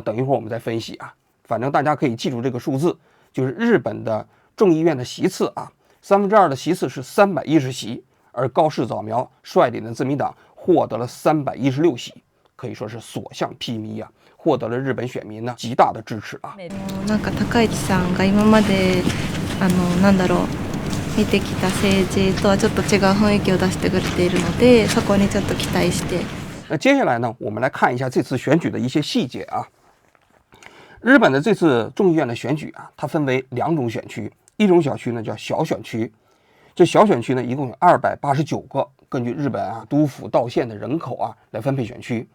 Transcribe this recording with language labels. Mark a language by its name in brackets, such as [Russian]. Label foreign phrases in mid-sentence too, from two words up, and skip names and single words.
[Chinese] 等一会儿我们再分析啊。反正大家可以记住这个数字，就是日本的众议院的席次啊，2/3的席次是310席，而高市早苗率领的自民党获得了316席，可以说是所向披靡啊，获得了日本选民呢极大的支持啊。 [Japanese] なんか高市さんが今まで見てきた政治とはちょっと違う雰囲気を出してくれているので、そこにちょっと期待して。 [Chinese] 那接下来呢，我们来看一下这次选举的一些细节啊。日本的这次众议院的选举啊，它分为2种选区，一种小区呢叫小选区，这小选区呢一共有289个，根据日本啊都府道县的人口啊来分配选区。